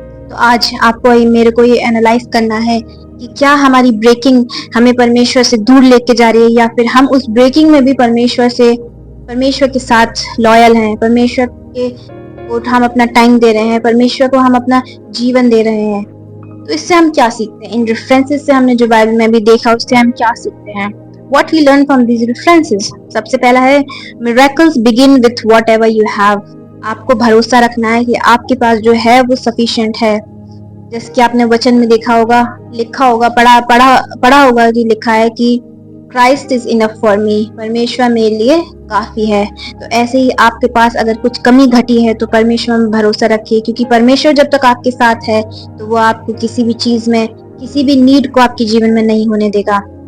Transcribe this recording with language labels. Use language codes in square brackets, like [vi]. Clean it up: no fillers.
[hi] तो आज आपको मेरे को ये एनालाइज करना है कि क्या हमारी ब्रेकिंग हमें परमेश्वर से दूर लेके जा रही है, या फिर हम उस ब्रेकिंग में भी परमेश्वर के साथ लॉयल हैं, परमेश्वर के को हम अपना टाइम दे रहे हैं, परमेश्वर को हम अपना जीवन दे रहे हैं। तो इससे हम क्या सीखते हैं? इन रेफरेंसेस से हमने जो बाइबल में भी देखा, उससे हम क्या सीखते हैं? [en] What we learn from these references? [hi] सबसे पहला है [en] miracles begin with whatever you have. [hi] आपको भरोसा रखना है कि आपके पास जो है वो सफिशिएंट है। जैसे कि आपने वचन में देखा होगा, लिखा होगा, पढ़ा होगा कि लिखा है कि Christ is enough for मी, परमेश्वर मेरे लिए काफी है। तो ऐसे ही आपके पास अगर कुछ कमी घटी है तो परमेश्वर में भरोसा रखिए, क्योंकि परमेश्वर जब तक आपके साथ है तो वो आपको किसी भी चीज में, किसी भी नीड को आपके जीवन में नहीं होने देगा।